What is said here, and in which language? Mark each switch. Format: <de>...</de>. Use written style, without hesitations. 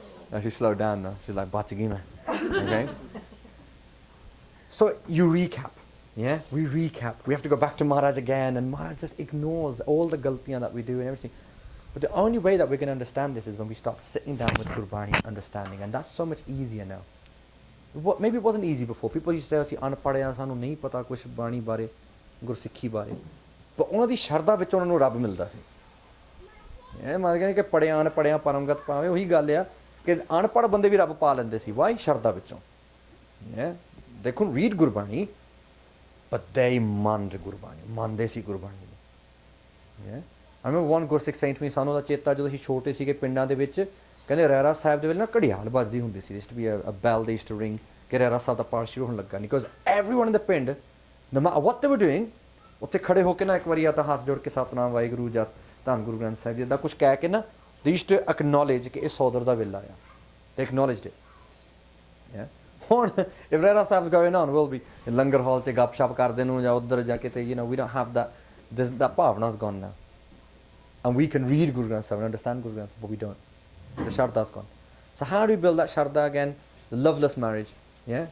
<en>No, she slowed down now. She's like, Batagima. Okay? So you recap. Yeah? We recap. We have to go back to Maharaj again, and Maharaj just ignores all the galtiyan that we do and everything. But the only way that we're going to understand this is when we start sitting down with Gurbani and understanding, and that's so much easier now. Maybe it wasn't easy before. People used to say,</en> <pa>"Anpadya sanu nahi pata kuch bani bare, Gursikhi bare." But ਉਹਨਾਂ ਦੀ ਸ਼ਰਧਾ ਵਿੱਚ ਉਹਨਾਂ ਨੂੰ ਰੱਬ ਮਿਲਦਾ ਸੀ। ਇਹ ਮੰਨ ਗਏ ਕਿ ਪੜਿਆ ਅਨਪੜਿਆ ਪਰਮਗਤ ਪਾਵੇ ਉਹੀ ਗੱਲ ਆ ਕਿ ਅਨਪੜ੍ਹ ਬੰਦੇ ਵੀ ਰੱਬ ਪਾ ਲੈਂਦੇ ਸੀ। ਵਾਈ ਸ਼ਰਧਾ ਵਿੱਚੋਂ। Yeah?</pa> <en>They couldn't read Gurbani, but they</en> <pa>ਮੰਨਦੇ ਗੁਰਬਾਣੀ, ਮੰਨਦੇ ਸੀ ਗੁਰਬਾਣੀ ਨੂੰ।</pa> <en>Yeah? I remember one Gursikh saying to me,</en> <pa>ਸਾਨੂੰ ਦਾ ਚੇਤਾ ਜਦੋਂ ਅਸੀਂ ਛੋਟੇ ਸੀਗੇ ਪਿੰਡਾਂ ਦੇ ਵਿੱਚ, ਕਹਿੰਦੇ ਰਹਿਰਾ ਸਾਹਿਬ ਦੇ ਵੇਲੇ ਨਾ ਘੜਿਆਲ ਵੱਜਦੀ ਹੁੰਦੀ ਸੀ।</pa> <en>There used to be a bell they used to ring,</en> <pa>ਕਿ ਰਹਿਰਾ ਸਾਹਿਬ ਦਾ ਪਾਠ ਸ਼ੁਰੂ ਹੋਣ ਲੱਗਾ।</pa> <en>Because everyone in the</en> <pa>ਪਿੰਡ,</pa> <en>no matter what they were doing,</en> <pa>ਉੱਥੇ ਖੜੇ ਹੋ ਕੇ ਨਾ ਇੱਕ ਵਾਰੀ ਆ ਤਾਂ ਹੱਥ ਜੋੜ ਕੇ ਸਤਨਾਮ ਵਾਹਿਗੁਰੂ ਜਾਂ ਧੰਨ ਗੁਰੂ ਗ੍ਰੰਥ ਸਾਹਿਬ ਜੀ ਦਾ ਕੁਝ ਕਹਿ ਕੇ ਨਾ,</pa> <en>they used to acknowledge</en> <pa>ਕਿ ਇਹ ਸੋਦਰ ਦਾ ਵੇਲਾ ਆ।</pa> <en>They acknowledged it. Yeah? ਹੁਣ if Rehras Sahib's going on, we'll be in</en> <pa>ਲੰਗਰ ਹਾਲ 'ਚ ਗੱਪ-ਸ਼ਪ ਕਰਦੇ ਨੂੰ ਜਾਂ ਉੱਧਰ ਜਾ ਕੇ ਤੇ</pa> <en>you know we don't have that, that bhavna's gone now. And we can read Guru Granth Sahib and understand Guru Granth Sahib, but we don't. The Shardha's gone. So how do we build that Shardha again? The loveless marriage. Yeah?</en>